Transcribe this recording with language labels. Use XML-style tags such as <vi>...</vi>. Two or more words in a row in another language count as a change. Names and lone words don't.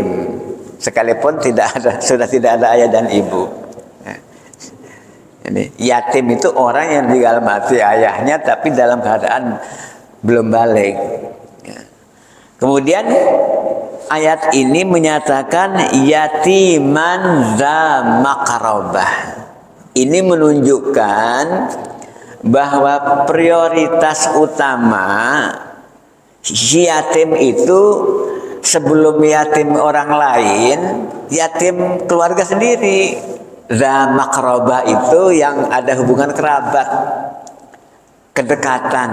<id>Sekalipun sudah tidak ada ayah dan ibu. Ini yatim itu orang yang tinggal mati ayahnya tapi dalam keadaan belum balik. Kemudian ayat ini menyatakan</id> <ar>يتيما ذا مقربة.</ar> <id>Ini menunjukkan bahwa prioritas utama si yatim itu sebelum yatim orang lain, yatim keluarga sendiri.</id> <ar>ذا مقربة</ar> <id>itu yang ada hubungan kerabat, kedekatan.</id>